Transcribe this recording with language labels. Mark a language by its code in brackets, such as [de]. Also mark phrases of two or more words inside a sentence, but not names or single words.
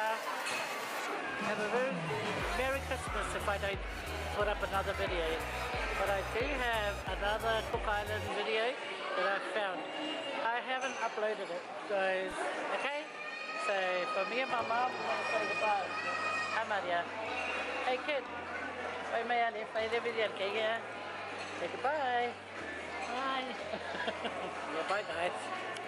[en] Have a very Merry Christmas if I don't put up another video. But I do have another Cook Island video that I found. I haven't uploaded it, guys. Okay? So for me and my mom, we want to say goodbye. Hi Maria. Hey kid. [sm] Oi mai ali, fai le video [en] okay, yeah? Say goodbye. Bye. Yeah, bye guys.